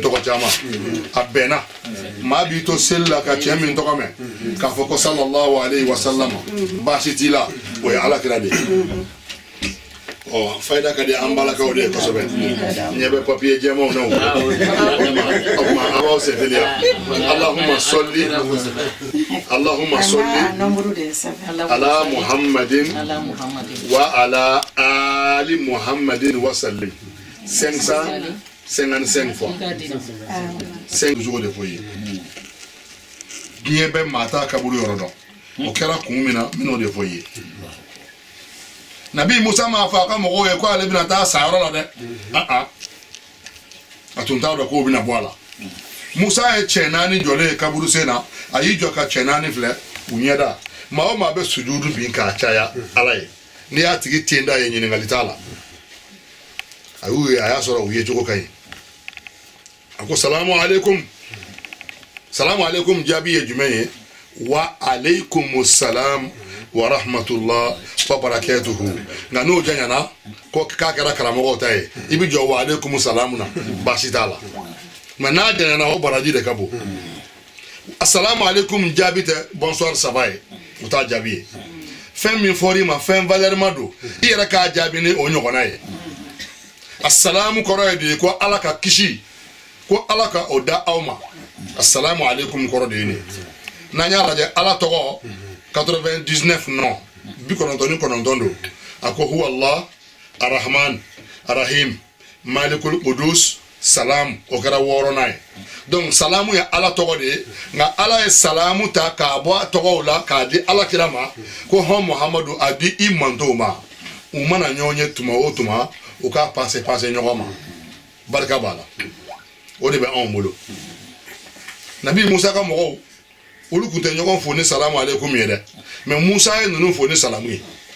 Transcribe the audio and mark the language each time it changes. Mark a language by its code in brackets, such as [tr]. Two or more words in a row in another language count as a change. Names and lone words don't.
[bm] tɔgɔ caman a bɛnna maa b'i to seli la ka cɛ min tɔgɔ mɛn k'a fɔ ko [ar] صلى الله عليه وسلم [bm] baasi t'i la o ye alakira de ye fayda ka di an balakaw de ye kosɛbɛ ɲɛ bɛ papiye jɛmanw na o kuma a b'aw sɛteliya [ar] اللهم صل على محمد وعلى آل محمد وسلم [bm] 555 [fr] fois 5 jours de foyer [bm] diɲɛ bɛ maa t'a kaburu yɔrɔ dɔn o kɛra kun min na n bɛn'o de fɔ i ye nabi musa m'a fɔ a ka mɔgɔw ye ko ale bɛna taa sa yɔrɔ la dɛ a tun t'a dɔn k'o bɛna bɔ a la musa ye cɛ 4 jɔlen kaburu sen na a y'i jɔ ka cɛ 4 filɛ u ɲɛda maa o maa bɛ sujudu bin k'a caya ala ye n'i y'a tigi ten da ye ɲininkali t'a la a y'u ye a y'a sɔrɔ u ye cogo ka ɲi a ko [ar] سلام عليكم [bm] jaabi ye jumɛn ye [ar] وعليكم السلام ورحمة الله وبركاته [bm] nka n'o janyana ko k'a kɛra karamɔgɔw ta ye i bi jɔ [ar] وعليكم السلام [bm] na baasi t'a la mɛ n'a janyana o baraji de ka bon [ar] السلام عليكم [bm] jaabi tɛ [fr] bonsoir ça va [bm] ye o t'a jaabi ye fɛn min fɔr'i ma fɛn valeur ma don i yɛrɛ k'a jaabi ni o ɲɔgɔnna ye assalamu kɔrɔ ye de ko ala ka kisi ko ala ka o da aw ma [ar] السلام عليكم [bm] kɔrɔ de ye nin n'an y'a lajɛ ala tɔgɔ 99 non 99 don a ko [ar] هو الله الرحمن الرحيم الملك القدوس [bm] salam o kɛra 6nan ye donc salamu ye ala tɔgɔ de ye nka ala ye salamu ta k'a bɔ a tɔgɔw la k'a di ala kira ma ko hɔn muhamadu a di i mantow ma u mana ɲɔgɔn ye tuma o tuma u k'a panse ɲɔgɔn ma barika b'a la o de bɛ anw bolo nabi musa ka mɔgɔw olu tun tɛ ɲɔgɔn fo ni [ar] سلام عليكم [bm] ye dɛ mais musa ye ninnu fo ni salamu ye